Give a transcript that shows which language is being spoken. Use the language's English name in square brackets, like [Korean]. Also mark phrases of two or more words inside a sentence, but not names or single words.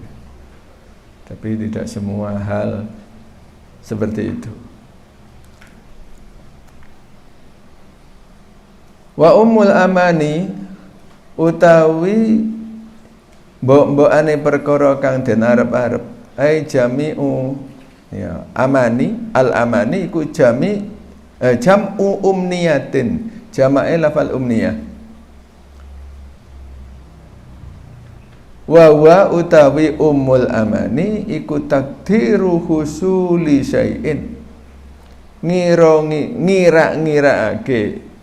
[Indonesian] Tapi tidak semua hal seperti itu. [Arabic] وأم الأماني [Javanese] utawi mbok-mbokane perkara kang den arep-arep [Arabic] أي جميع يا أماني الأماني iku جمع أمنية, [Javanese] jama'e lafal [Arabic] umniyah. Wa utawi أم الأماني iku تقدير حصول شيء, ngira-ngiraake.